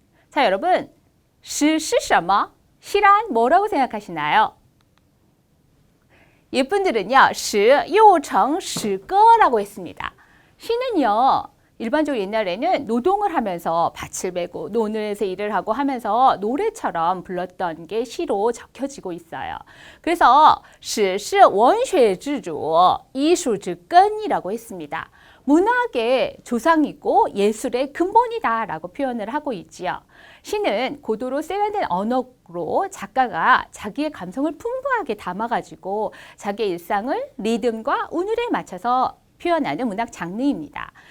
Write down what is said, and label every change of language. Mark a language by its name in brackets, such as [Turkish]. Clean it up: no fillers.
[Korean] 자, 여러분, [Chinese] 诗是什么? [Korean] 시란 뭐라고 생각하시나요? 예쁜들은요, [Chinese] 诗又称诗歌 [Korean] 라고 했습니다. 시는요, 일반적으로 옛날에는 노동을 하면서 밭을 메고 논에서 일을 하고 하면서 노래처럼 불렀던 게 시로 적혀지고 있어요. 그래서 [Chinese] 诗是文学之主, 艺术之根 [Korean] 이라고 했습니다. 문학의 조상이고 예술의 근본이다 라고 표현을 하고 있지요. 시는 고도로 세련된 언어로 작가가 자기의 감성을 풍부하게 담아가지고 자기의 일상을 리듬과 운율에 맞춰서 표현하는 문학 장르입니다.